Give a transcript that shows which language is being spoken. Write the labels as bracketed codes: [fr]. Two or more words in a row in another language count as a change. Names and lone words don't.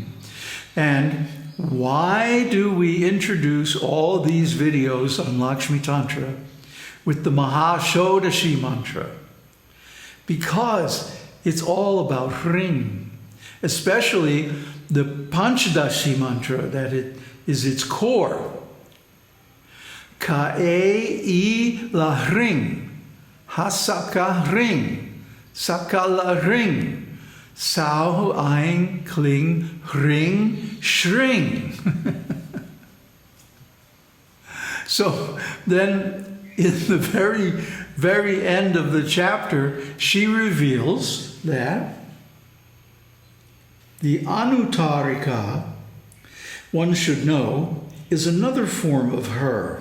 [en] And why do we introduce all these videos on Lakṣmī Tantra with the Mahashodashi mantra? Because it's all about Hring, especially the Panchadashi mantra, that it is its core. [sa] Ka-e-i la Hring, ha-saka Hring, Sakala Hring, Sao Aing Kling Hring Shring. [en] So then in the very, very end of the chapter, she reveals that the Anutarika, one should know, is another form of her.